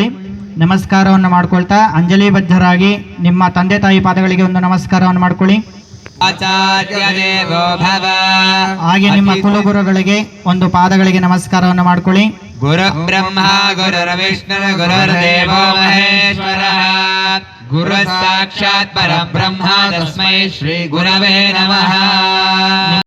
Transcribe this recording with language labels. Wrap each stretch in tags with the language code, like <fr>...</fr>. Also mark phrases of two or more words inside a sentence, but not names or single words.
<kn>ನಮಸ್ಕಾರವನ್ನು ಮಾಡ್ಕೊಳ್ತಾ ಅಂಜಲಿಬದ್ಧರಾಗಿ ನಿಮ್ಮ ತಂದೆ ತಾಯಿ ಪಾದಗಳಿಗೆ ಒಂದು ನಮಸ್ಕಾರವನ್ನು ಮಾಡ್ಕೊಳ್ಳಿ.</kn> <sa>ಆಚಾರ್ಯ ದೇವೋ ಭವ.</sa> <kn>ಹಾಗೆ ನಿಮ್ಮ ಕುಲಗುರುಗಳಿಗೆ ಒಂದು ಪಾದಗಳಿಗೆ ನಮಸ್ಕಾರವನ್ನು ಮಾಡ್ಕೊಳ್ಳಿ.</kn> <sa>ಗುರು ಬ್ರಹ್ಮ ಗುರುರ್ವಿಷ್ಣು ಗುರುರ್ದೇವೋ ಮಹೇಶ್ವರ. ಗುರು ಸಾಕ್ಷಾತ್ ಪರಬ್ರಹ್ಮ ತಸ್ಮೈ ಶ್ರೀ ಗುರವೇ ನಮಃ.</sa>